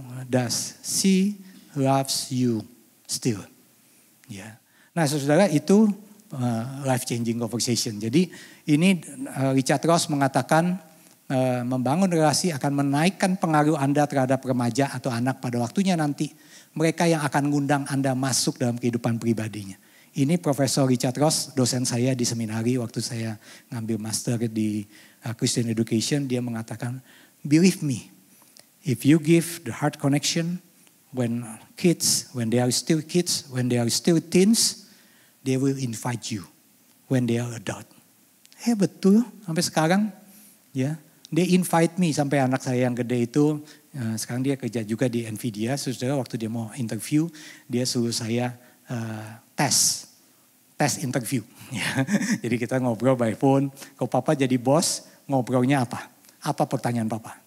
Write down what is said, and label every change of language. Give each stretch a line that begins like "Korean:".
English: Does she loves you still?
Indonesian: Ya. Nah saudara itu
English: life changing conversation.
Indonesian: Jadi ini Richard Ross mengatakan, membangun relasi akan menaikkan pengaruh Anda terhadap remaja atau anak pada waktunya nanti. Mereka yang akan ngundang Anda masuk dalam kehidupan pribadinya. Ini Profesor Richard Ross, dosen saya di seminari waktu saya ngambil master di Christian Education. Dia mengatakan,
English: believe me, if you give the heart connection when they are still kids, when they are still teens, they will invite you when they are adult.
Indonesian: Betul, sampai sekarang ya. Dia
English: invite me
Indonesian: sampai anak saya yang gede itu, sekarang dia kerja juga di Nvidia. Saudara waktu dia mau interview, dia suruh saya tes interview. Ya. Jadi kita ngobrol
English: by phone,
Indonesian: kalau Papa jadi bos ngobrolnya apa? apa pertanyaan Papa?